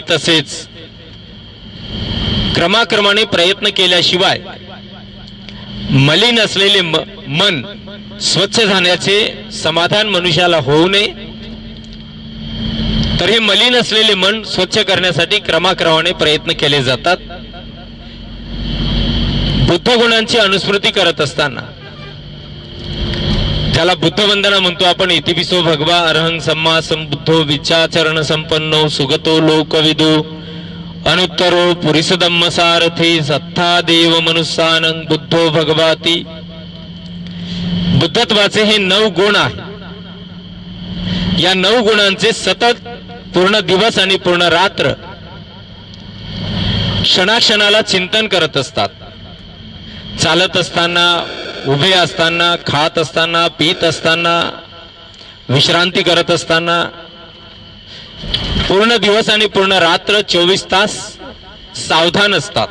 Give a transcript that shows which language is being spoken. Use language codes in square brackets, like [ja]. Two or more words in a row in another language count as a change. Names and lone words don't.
[mr] तसेच क्रमाक्रमाने प्रयत्न केल्याशिवाय मलिन असलेले मन स्वच्छ झाल्याचे समाधान मनुष्याला होऊ नये। तर हे मलिन असलेले मन स्वच्छ करण्यासाठी क्रमाक्रमाने प्रयत्न केले जातात। बुद्ध गुणांची अनुस्मृती करत असताना, त्याला बुद्ध वंदना म्हणतो आपण, [pi] इतिपिसो भगवा अरहं सम्मा संबुद्धो विचाचरण संपन्नो सुगतो लोकविदो अनुत्तरो पुरिसधम्म सारथी सत्ता देव मनुष्यानं बुद्धो भगवाती। [mr] बुद्धत्वाचे हे 9 गुण आहेत। या 9 गुणांचे सतत पूर्ण दिवस आणि पूर्ण रात्र क्षणाक्षणाला चिंतन करत असतात। चालत असताना, उभे असताना, खात असताना, पीत असताना, विश्रांती करत असताना, पूर्ण दिवस आणि पूर्ण रात्र 24 तास सावधान असतात।